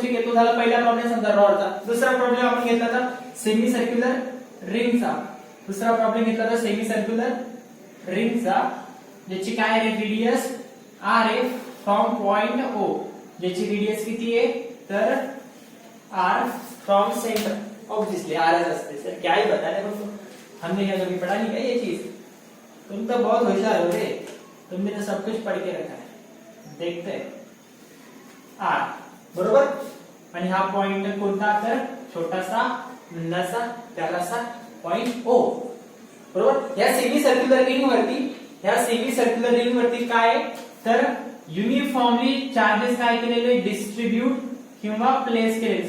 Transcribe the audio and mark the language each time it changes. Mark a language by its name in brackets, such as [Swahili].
[Marathi] ठीक आहे, तो झाला पहिला प्रॉब्लेम समजा रॉडचा. दुसरा प्रॉब्लेम आपण घेतला होता सेमी सर्क्युलर रिंगचा. दुसरा प्रॉब्लेम घेतला होता सेमी सर्क्युलर रिंगचा, ज्याची काय आहे रेडियस आर आहे फ्रॉम पॉइंट ओ. ज्याची रेडियस किती आहे तर R from centre. Obviously R S असते. [Hindi] सर क्या ही बता रहे हो, हमने यहाँ कभी पढ़ा नहीं है ये चीज. तुम तो बहुत होशियार हो रे, तुमने तो सब कुछ पढ़ के रखा है. देखते हैं आर बरोबर. [Marathi] आणि हा पॉइंट कोणता तर छोटासा नसा त्यालासा पॉइंट ओ बरोबर. या सेमी सर्क्युलर रिंग वरती, या सेमी सर्क्युलर रिंग वरती काय तर युनिफॉर्मली चार्जेस काय केलेले डिस्ट्रीब्यूट किंवा प्लेस केलेले.